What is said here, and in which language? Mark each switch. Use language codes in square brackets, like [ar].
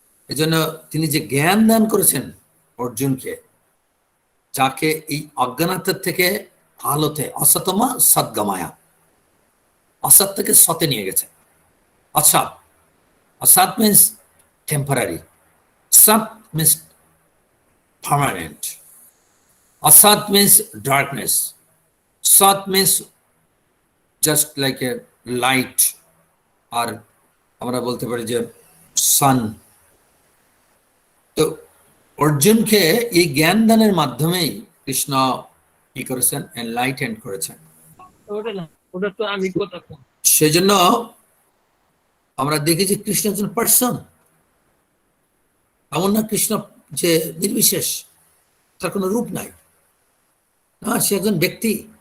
[bn] এই জন্য তিনি যে জ্ঞান দান করেছেন অর্জুনকে, যাকে এই অজ্ঞানতার থেকে আলোতে, অসতমা সদ্গমায়া, অসৎ থেকে সতে নিয়ে গেছে। [en] অসৎ, অসৎ means temporary, সৎ means permanent. Asat means darkness. Sat means just like a light, or [bn] আমরা বলতে পারি যে [en] Sun. [bn] তো অর্জুনকে এই জ্ঞান দানের মাধ্যমেই কৃষ্ণ কি করেছেন, এনলাইটেন্ড করেছেন। সেই জন্য আমরা দেখি যে কৃষ্ণ একজন পার্সন, এমন না কৃষ্ণ যে নির্বিশেষ, তার কোনো রূপ নাই, না, সে একজন ব্যক্তি।